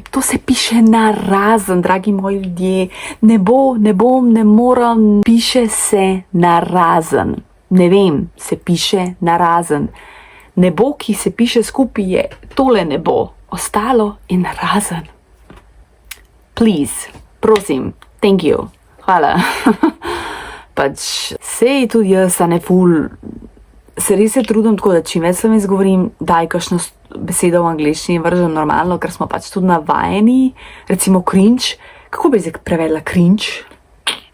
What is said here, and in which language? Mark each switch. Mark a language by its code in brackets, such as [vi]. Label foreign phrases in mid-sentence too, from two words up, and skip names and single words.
[sl] To se piše narazen, dragi moji ljudje. Ne bo, ne bom, ne moram, piše se narazen. Ne vem, se piše narazen. Nebo, ki se piše skupaj, je tole nebo. Ostalo je narazen. [en] Please, prosim, thank you, [sl] hvala. Pač, sej tudi jaz, a ne ful... Se res je trudim tako, da čim več slovensko govorim, daj kakšno besedo v angleščini vržem normalno, ker smo pač tudi navajeni, recimo cringe. Kako bi zdaj prevedla cringe?